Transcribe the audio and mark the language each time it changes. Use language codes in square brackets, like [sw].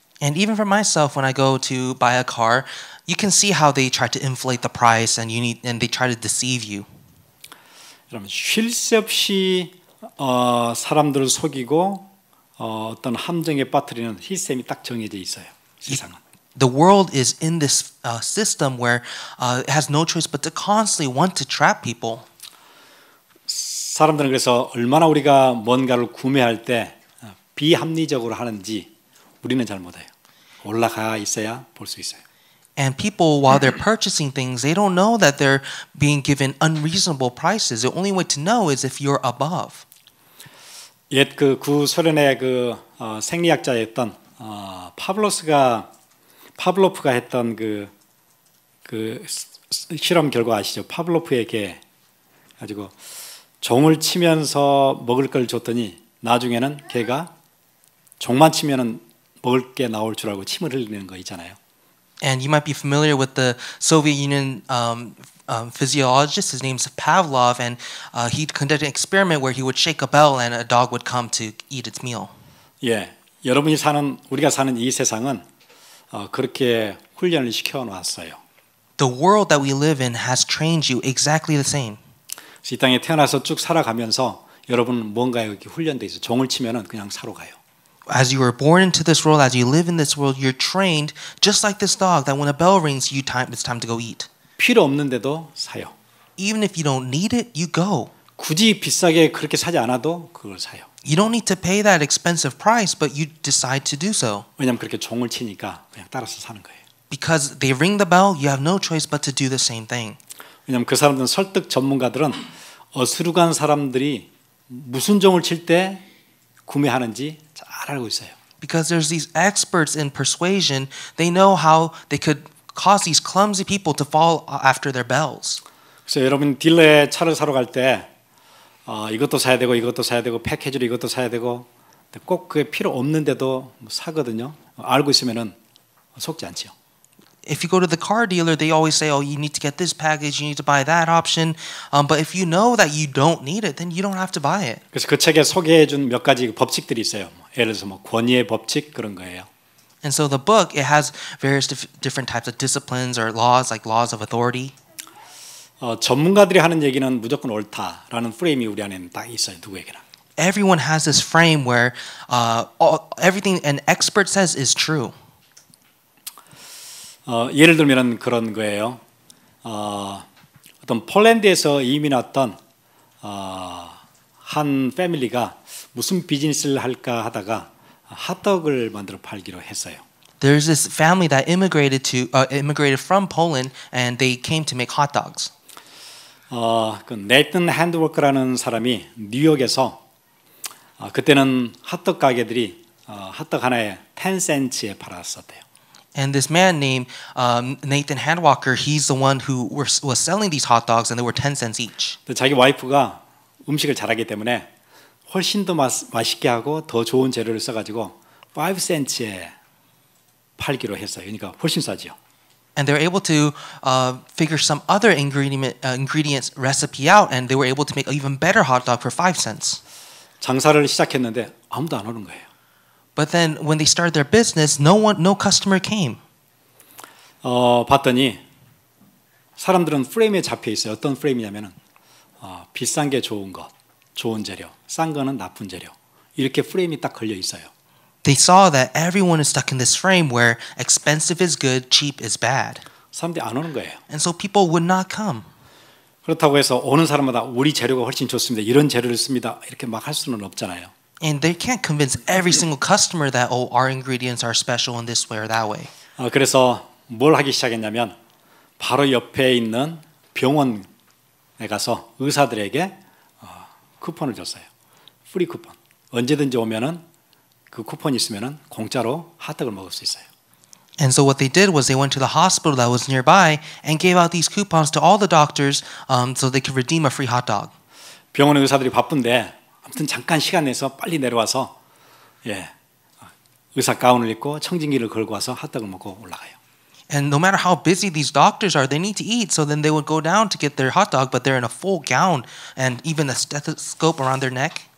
[en] And even for myself, when I go to buy a car, you can see how they try to inflate the price, and they try to deceive you. [ko] 여러분 쉴 새 없이 사람들을 속이고 어떤 함정에 빠뜨리는 시스템이 딱 정해져 있어요. 세상은. [en] The world is in this system where it has no choice but to constantly want to trap people. [ko] 사람들은 그래서 얼마나 우리가 뭔가를 구매할 때 비합리적으로 하는지 우리는 잘 못해요. 올라가 있어야 볼 수 있어요. [en] And people, while they're purchasing things, they don't know that they're being given unreasonable prices. The only way to know is if you're above. [ko] 옛 그 구소련의 생리학자였던 파블로프가 했던 그 실험 결과 아시죠? 파블로프에게 가지고 종을 치면서 먹을 걸 줬더니 나중에는 걔가 종만 치면은 먹을 게 나올 줄 알고 침을 흘리는 거 있잖아요. [en] And you might be familiar with the Soviet Union physiologist. His name's Pavlov, and he conducted an experiment where he would shake a bell and a dog would come to eat its meal. [ko] 예, 우리가 사는 이 세상은 그렇게 훈련을 시켜 놨어요. [en] The world that we live in has trained you exactly the same. [ko] 이 땅에 태어나서 쭉 살아가면서 여러분은 뭔가에 이렇게 훈련돼 있어요. 종을 치면은 그냥 사러 가요. [en] As you were born into this world, as you live in this world, you're trained just like this dog that when a bell rings, it's time to go eat. [ko] 필요 없는데도 사요. [en] Even if you don't need it, you go. [ko] 굳이 비싸게 그렇게 사지 않아도 그걸 사요. [en] You don't need to pay that expensive price, but you decide to do so. [ko] 왜냐하면 그렇게 종을 치니까 그냥 따라서 사는 거예요. [en] Because they ring the bell, you have no choice but to do the same thing. [ko] 왜냐하면 그 사람들은 설득 전문가들은 어스룩한 사람들이 무슨 종을 칠 때 구매하는지 잘 알고 있어요. [en] Because there's these experts in persuasion, they know how they could cause these clumsy people to fall after their bells. [ko] 그래서 여러분 딜러에 차를 사러 갈 때 이것도 사야 되고 이것도 사야 되고 패키지로 이것도 사야 되고 꼭 그게 필요 없는데도 사거든요. 알고 있으면은 속지 않지요. [en] If you go to the car dealer, they always say, "Oh, you need to get this package, you need to buy that option." But if you know that you don't need it, then you don't have to buy it. [ko] 그래서 그 책에 소개해준 몇 가지 법칙들이 있어요. 예를 들어서 권위의 법칙 그런 거예요. [en] And so the book, it has various different types of disciplines or laws, like laws of authority. [ko] 전문가들이 하는 얘기는 무조건 옳다라는 프레임이 우리 안에는 딱 있어요. 누구에게나. [en] Everyone has this frame where everything an expert says is true. [ko] 예를 들면 그런 거예요. 어떤 폴란드에서 이민 왔던 한 패밀리가 무슨 비즈니스를 할까 하다가 핫도그를 만들어 팔기로 했어요. [en] There's this family that immigrated from Poland, and they came to make hot dogs. [ko] 그 네이튼 핸드워크라는 사람이 뉴욕에서 그때는 핫도그 가게들이 핫도그 하나에 10센트에 팔았었대요. [en] And this man named Nathan Handwalker, he's the one who was selling these hot dogs, and they were 10 cents each. [ko] 자기 와이프가 음식을 잘하기 때문에 훨씬 더 맛있게 하고 더 좋은 재료를 써가지고 5센트에 팔기로 했어요. 그러니까 훨씬 싸죠. [en] And they were able to figure some other ingredients recipe out, and they were able to make an even better hot dog for 5 cents. [ko] 장사를 시작했는데 아무도 안 오는 거예요. [en] But then when they started their business, no customer came. [ko] 봤더니 사람들은 프레임에 잡혀 있어요. 어떤 프레임이냐면은 비싼 게 좋은 것, 좋은 재료, 싼 거는 나쁜 재료. 이렇게 프레임이 딱 걸려 있어요. [en] They saw that everyone is stuck in this frame where expensive is good, cheap is bad. [ko] 사람들이 안 오는 거예요. [en] And so people would not come. [ko] 그렇다고 해서 오는 사람마다 우리 재료가 훨씬 좋습니다. 이런 재료를 씁니다. 이렇게 막 할 수는 없잖아요. [en] And they can't convince every single customer that our ingredients are special in this way or that way. [ko] 그래서 뭘 하기 시작했냐면 바로 옆에 있는 병원에 가서 의사들에게 쿠폰을 줬어요. 프리 쿠폰. 언제든지 오면은 그 쿠폰이 있으면은 공짜로 핫도그를 먹을 수 있어요. [en] And so what they did was they went to the hospital that was nearby and gave out these coupons to all the doctors so they could redeem a free hot dog. [ko] 병원의 의사들이 바쁜데 아무튼 잠깐 시간 내서 빨리 내려와서 의사 가운을 입고 청진기를 걸고 와서 핫도그를 먹고 올라가요. [en] And no matter how busy these doctors are, they need to eat. So then they would go down to get their hot dog, but they're in a full gown and even a stethoscope around their neck.